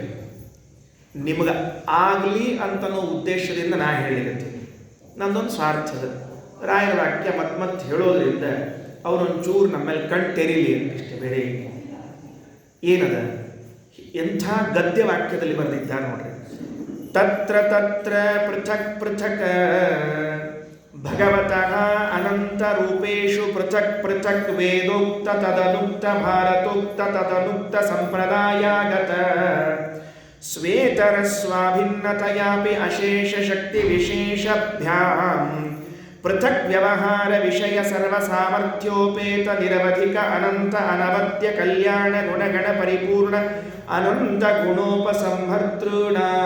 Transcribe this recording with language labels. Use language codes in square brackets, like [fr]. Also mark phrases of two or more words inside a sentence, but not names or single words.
[kn] ನಿಮಗೆ ಆಗಲಿ ಅಂತನೋ ಉದ್ದೇಶದಿಂದ ನಾ ಹೇಳಿರ್ತೀನಿ. ನಂದೊಂದು ಸ್ವಾರ್ಥದ ರಾಯರ ವಾಕ್ಯ ಮತ್ತೆ ಹೇಳೋದ್ರಿಂದ ಅವರೊಂಚೂರು ನಮ್ಮೇಲೆ ಕಣ್ ತೆರೀಲಿ ಅಂತಿಷ್ಟೇ, ಬೇರೆ ಏನದ. ಎಂಥ ಗದ್ಯ ವಾಕ್ಯದಲ್ಲಿ ಬರೆದಿದ್ದಾರೆ ನೋಡ್ರಿ. [sa] ತತ್ರ ತತ್ರ ಪೃಥಕ್ ಪೃಥಕ್ ಭಗವತಃ ಅನಂತ ರೂಪೇಶು ಪೃಥಕ್ ಪೃಥಕ್ ವೇದೋಕ್ತ ತದನುಕ್ತ ಭಾರತೋಕ್ತ ತದನುಕ್ತ ಸಂಪ್ರದಾಯಾಗತ ಸ್ವೇತರ ಸ್ವಾಭಿನ್ನತಯಾಪಿ ಅಶೇಷ ಶಕ್ತಿ ವಿಶೇಷಭ್ಯಾಂ ಪೃಥಕ್ ವ್ಯವಹಾರ ವಿಷಯ ಸರ್ವ ಸಾಮರ್ಥ್ಯೋಪೇತ ನಿರವಧಿಕ ಅನಂತ ಅನವದ್ಯ ಕಲ್ಯಾಣ ಗುಣಗಣ ಪರಿಪೂರ್ಣ ಅನಂತ ಗುಣೋಪಸಂಹರ್ತೃಣ.